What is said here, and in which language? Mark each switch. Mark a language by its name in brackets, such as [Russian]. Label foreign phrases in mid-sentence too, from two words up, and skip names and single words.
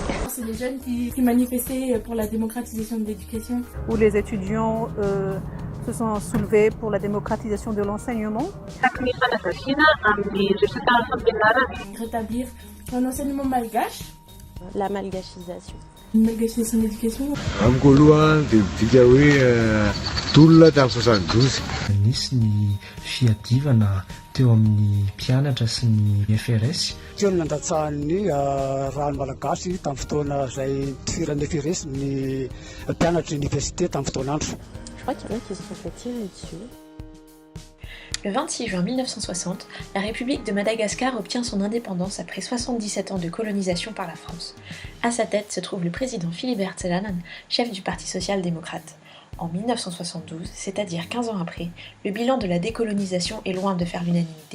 [French] C'est des jeunes qui manifestaient pour la démocratisation de l'éducation. Où les étudiants se sont soulevés pour la démocratisation de l'enseignement. Rétablir un enseignement malgache. La malgachisation. Une malgachisation de l'éducation. [Malagasy] Nisy ny fiadivana teo amin'ny mpianatra sy ny FRS. Teo ny nandatsahan'ny rano malagasy tamin'ny fotoana izay tifirany FRS ny mpianatra université tamin'ny fotoan'andro. [French] Je crois qu'il y en a qui se sont fait tirer dessus. Le 26 juin 1960, la République de Madagascar obtient son indépendance après 77 ans de colonisation par la France. À sa tête se trouve le président Philibert Tselanan, chef du Parti social-démocrate. En 1972, c'est-à-dire 15 ans après, le bilan de la décolonisation est loin de faire l'unanimité.